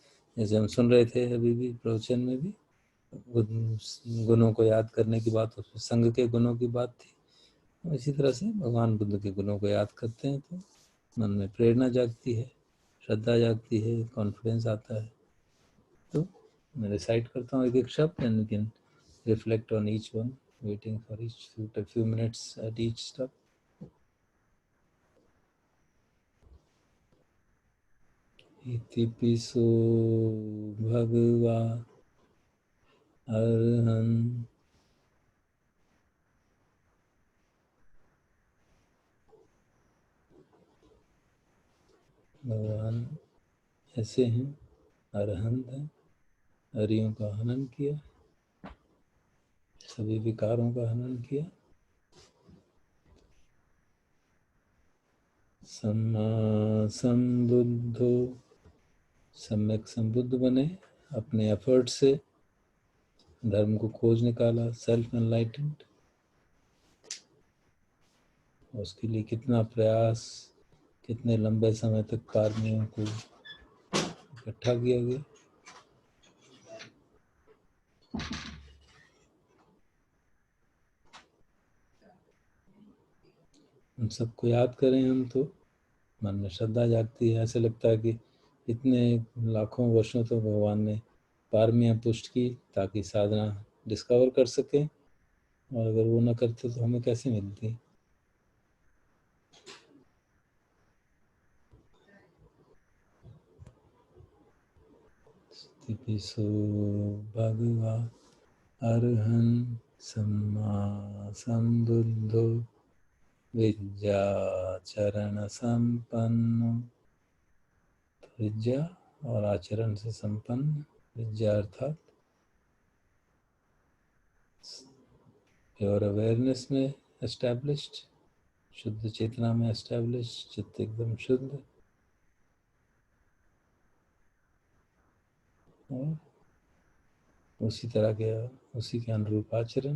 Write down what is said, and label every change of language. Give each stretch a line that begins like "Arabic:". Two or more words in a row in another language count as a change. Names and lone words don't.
Hindi: जैसे हम सुन रहे थे अभी भी प्रवचन में भी, गुणों को याद करने की बात, उसमें संघ के गुणों की बात थी। इसी तरह से भगवान बुद्ध के गुणों को याद करते हैं तो मन में प्रेरणा जागती है, श्रद्धा जागती है, कॉन्फिडेंस आता है। तो मैं रिसाइट करता हूँ एक एक शब्द,
English: And you can reflect on each one, waiting for each few minutes at each step.
Pali: इति पिसो भगवा अर्हन्
Hindi: भगवान ऐसे हैं, अरहंत हैं, हरियों का हनन किया, सभी विकारों का हनन किया,
Pali: सम्मा संबुद्धो,
Hindi: सम्यक संबुद्ध बने, अपने एफर्ट से धर्म को खोज निकाला,
English: self enlightened.
Hindi: उसके लिए कितना प्रयास, कितने लंबे समय तक कार्यों को इकट्ठा किया गया। उन सबको याद करें हम तो मन में श्रद्धा जागती है। ऐसे लगता है कि इतने लाखों वर्षों तो भगवान ने पारमियां पुष्ट की ताकि साधना डिस्कवर कर सके, और अगर वो ना करते तो हमें कैसे मिलती।
Pali: स्थितिसो भगवा अरहं सम्मा संबुद्धो विद्याचरण संपन्न।
Hindi: विद्या और आचरण से संपन्न, विद्या अर्थात
English: pure awareness
Hindi: में एस्टैब्लिश्ड, शुद्ध चेतना में एस्टैब्लिश्ड, चित्त एकदम शुद्ध, और उसी तरह के उसी के अनुरूप आचरण।